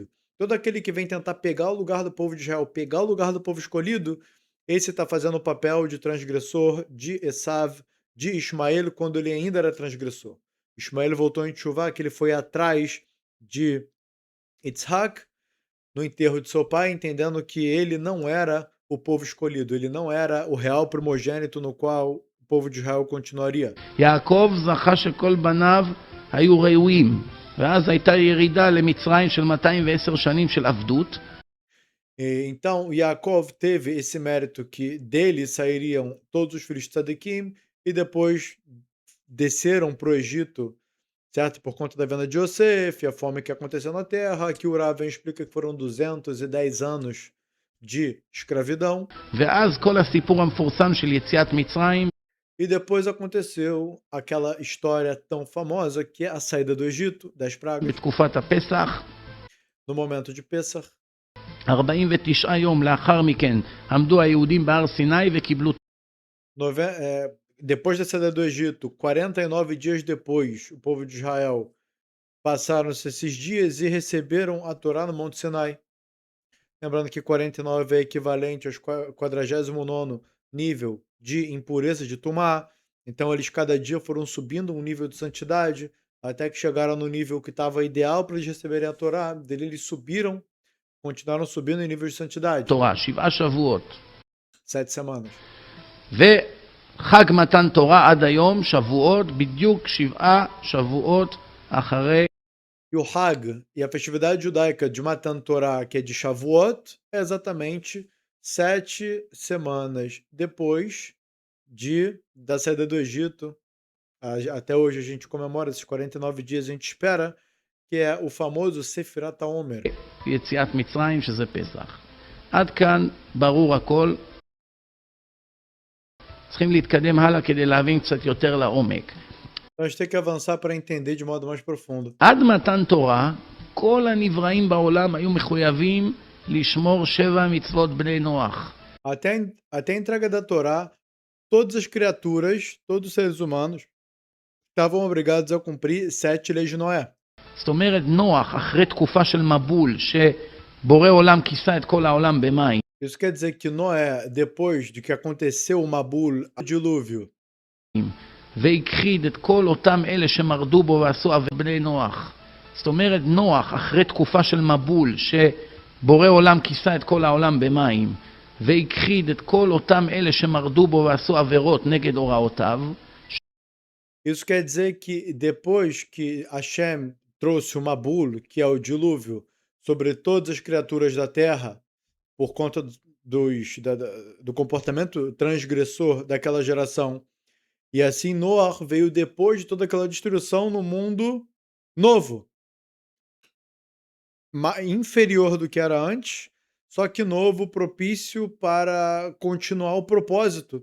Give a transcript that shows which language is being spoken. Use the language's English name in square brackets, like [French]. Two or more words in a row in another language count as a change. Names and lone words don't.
[Portuguese] Todo aquele que vem tentar pegar o lugar do povo de Israel, pegar o lugar do povo escolhido, esse está fazendo o papel de transgressor de Esav, de Ismael, quando ele ainda era transgressor. Ismael voltou em Tchuvá, que ele foi atrás de Yitzhak, no enterro de seu pai, entendendo que ele não era o povo escolhido, ele não era o real primogênito no qual o povo de Israel continuaria. [Hebrew] יעקב זכה שכל בניו היו ראויים. ואז הייתה ירידה למצרים של 210 שנים של עבדות, [Portuguese] Então, Yaakov teve esse mérito que dele sairiam todos os filhos de Sadequim e depois desceram para o Egito, certo? Por conta da venda de Yosef, a fome que aconteceu na terra. Aqui o Raven explica que foram 210 anos de escravidão. [Hebrew] ואז כל הסיפור המפורסם של יציאת מצרים, [Portuguese] E depois aconteceu aquela história tão famosa que é a saída do Egito, das pragas, [Hebrew] בתקופת הפסח, [Portuguese] no momento de Pessah. [Hebrew] 49 יום לאחר מכן עמדו היהודים בהר סיני וקיבלו [Portuguese] Depois da saída do Egito, 49 dias depois, o povo de Israel passaram-se esses dias e receberam a Torá no Monte Sinai. Lembrando que 49 é equivalente aos 49º nível de impureza de Tumá. Então eles cada dia foram subindo um nível de santidade, até que chegaram no nível que estava ideal para eles receberem a Torá. Dele eles subiram, continuaram subindo em nível de santidade. [Hebrew] תורה, 7 שבועות. [Portuguese] 7 semanas. [Hebrew] וחג מתן תורה עד היום, שבועות, בדיוק 7 שבועות אחרי. [Portuguese] E o Hag e a festividade judaica de Matan Torah, que é de Shavuot, é exatamente 7 semanas depois da saída do Egito. Até hoje a gente comemora esses 49 dias, a gente espera, que é o famoso Sefirat HaOmer. [Hebrew] יציאת מצרים שזה פסח. עד כאן ברור הכל. צריכים להתקדם הלאה כדי להבין קצת יותר לעומק. [Portuguese] Então a gente tem que avançar para entender de modo mais profundo. [Hebrew] עד מתן תורה, כל הנבראים בעולם היו מחויבים לשמור 7 מצוות בני נוח. [Portuguese] Até a entrega da Torá, todas as criaturas, todos os seres humanos, estavam obrigados a cumprir 7 leis de Noé. [Hebrew] זאת אומרת, נוח, אחרי תקופה של מבול, שבורא עולם כיסה את כל העולם במים, [Portuguese] Isso quer dizer que Noé, depois de que aconteceu o Mabul, o dilúvio, [Hebrew] והכחיד את כל אותם אלה שמרדו בו ועשו עוון בני נוח. זאת אומרת, נוח, אחרי תקופה של מבול, שבורא עולם כיסה את כל העולם במים, והכחיד את כל אותם אלה שמרדו בו ועשו עבירות נגד הוראותיו. [Portuguese] isso quer dizer que depois que Hashem trouxe o Mabul, que é o dilúvio, sobre todas as criaturas da terra, por conta do comportamento transgressor daquela geração, e assim Noah veio depois de toda aquela destruição no mundo novo, inferior do que era antes, só que novo, propício para continuar o propósito.